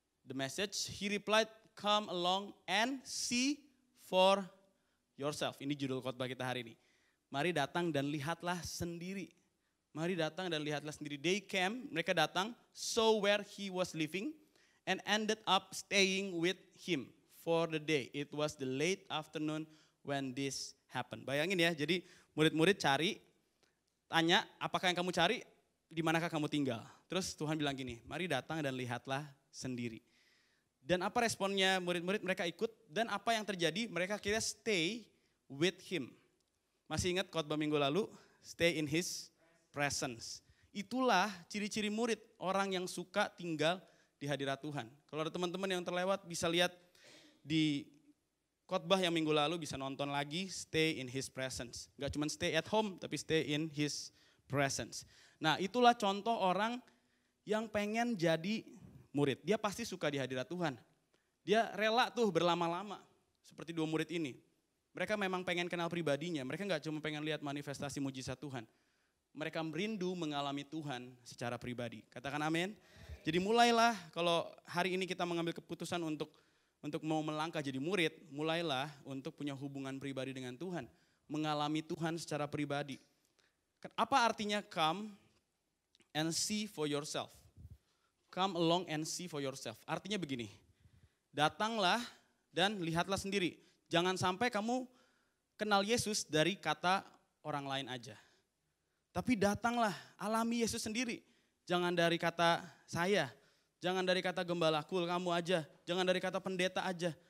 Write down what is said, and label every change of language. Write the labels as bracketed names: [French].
[English] The message, he replied, come along and see for yourself. [Indonesian] Ini judul khotbah kita hari ini. Mari datang dan lihatlah sendiri. Mari datang dan lihatlah sendiri. [English] They came, [Indonesian] mereka datang, [English] saw where he was living and ended up staying with him for the day. It was the late afternoon when this happened. [Indonesian] Bayangin ya, jadi murid-murid cari, tanya apakah yang kamu cari, di manakah kamu tinggal. Terus Tuhan bilang gini, mari datang dan lihatlah sendiri. Dan apa responnya murid-murid? Mereka ikut dan apa yang terjadi? Mereka kira [English] stay with him. [Indonesian] Masih ingat khotbah minggu lalu? [English] Stay in his presence. [Indonesian] Itulah ciri-ciri murid, orang yang suka tinggal di hadirat Tuhan. Kalau ada teman-teman yang terlewat bisa lihat di khotbah yang minggu lalu, bisa nonton lagi, [English] stay in his presence. [Indonesian] Gak cuma [English] stay at home, tapi stay in his presence. [Indonesian] Nah itulah contoh orang yang pengen jadi murid. Dia pasti suka di hadirat Tuhan. Dia rela tuh berlama-lama, seperti dua murid ini. Mereka memang pengen kenal pribadinya, mereka gak cuma pengen lihat manifestasi mujizat Tuhan. Mereka merindu mengalami Tuhan secara pribadi. Katakan amin. Jadi mulailah kalau hari ini kita mengambil keputusan untuk mau melangkah jadi murid, mulailah untuk punya hubungan pribadi dengan Tuhan. Mengalami Tuhan secara pribadi. Apa artinya [English] come and see for yourself? Come along and see for yourself. [Indonesian] Artinya begini, datanglah dan lihatlah sendiri. Jangan sampai kamu kenal Yesus dari kata orang lain aja. Tapi datanglah, alami Yesus sendiri. Jangan dari kata saya, jangan dari kata gembala kul kamu aja, jangan dari kata pendeta aja.